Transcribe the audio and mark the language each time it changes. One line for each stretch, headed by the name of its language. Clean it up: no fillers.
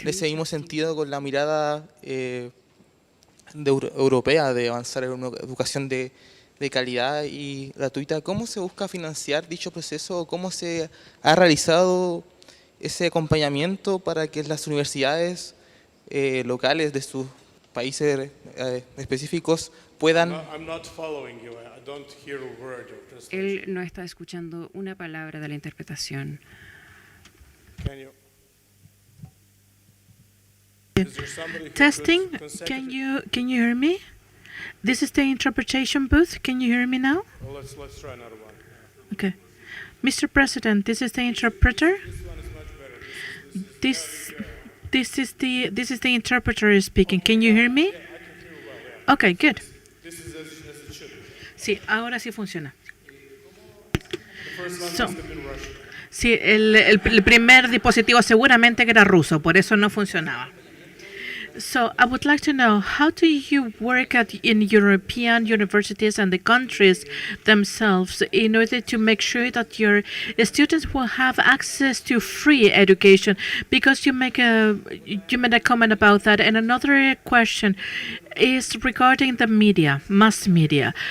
Spanish: En ese mismo sentido, con la mirada europea de avanzar en una educación de calidad y gratuita, ¿cómo se busca financiar dicho proceso? ¿Cómo se ha realizado ese acompañamiento para que las universidades locales de sus países específicos puedan...
English: I'm not following you. I don't hear a word of translation.
Spanish: Él no está escuchando una palabra de la interpretación.
English: Can you? Is there somebody who Testing. could consecutive- Can you hear me? This is the interpretation booth. Can you hear me now? Well, let's try another one. Okay. Mr. President, this is the interpreter. This one is much better. This is the interpreter speaking. Can you hear me? Okay, good. This is as it should be.
Spanish: Sí, ahora sí funciona.
English: The first one So- must have been Russian.
Spanish: Sí, el primer dispositivo seguramente que era ruso, por eso no funcionaba.
English: So I would like to know, how do you work in European universities and the countries themselves in order to make sure that your students will have access to free education? Because you made a comment about that. And another question is regarding the media, mass media.